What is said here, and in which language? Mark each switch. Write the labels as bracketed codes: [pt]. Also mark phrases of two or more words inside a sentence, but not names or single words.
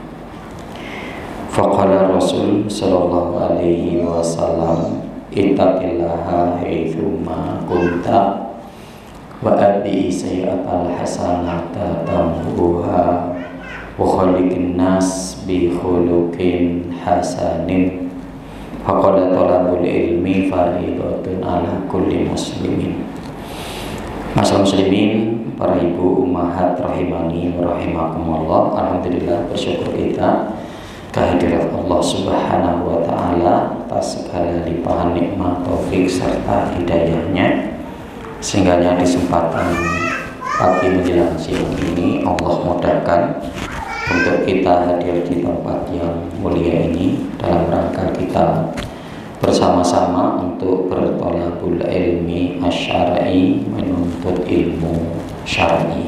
[ar] فقال الرسول صلى الله عليه وسلم اتق الله حيثما كنت وأتبع السيئة الحسنة تمحوها وخلق الناس بخلق حسن فقال طلب العلم فريضة على كل مسلم. ما شاء الله مسلمين, [id] para ibu [ar] أمهات رحمني ورحمكم الله. [id] Alhamdulillah, bersyukur kita kehadirat Allah [ar] سبحانه وتعالى [id] atas segala limpahan nikmat, taufik serta hidayahnya, sehingga di kesempatan pagi menjelang siang ini Allah mudahkan untuk kita hadir di tempat yang mulia ini dalam rangka kita bersama-sama untuk bertolabul [ar] العلم الشرعي, [id] menuntut ilmu syar'i.